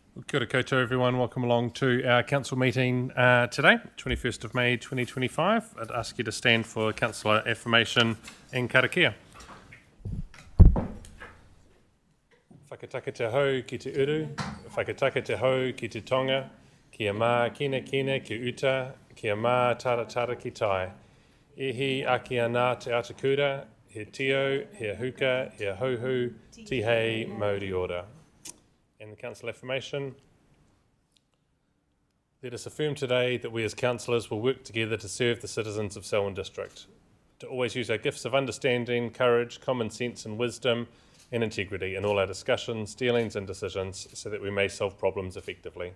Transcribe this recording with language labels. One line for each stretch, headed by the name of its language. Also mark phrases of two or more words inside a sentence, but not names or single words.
Māori: Kia ora koutou
English: everyone, welcome along to our council meeting today, 21st of May 2025. I'd ask you to stand for councillor affirmation and karakia.
Māori: Whakataka te hau ki te uru, whakataka te hau ki te tonga, kia mā kina kina ki uta, kia mā tara tara ki tai. Ihi aki ana te atakura, he tio, he huka, he hauhu, tihei mauri ora.
English: And the council affirmation. Let us affirm today that we as councillors will work together to serve the citizens of Selwyn District, to always use our gifts of understanding, courage, common sense and wisdom and integrity in all our discussions, dealings and decisions so that we may solve problems effectively.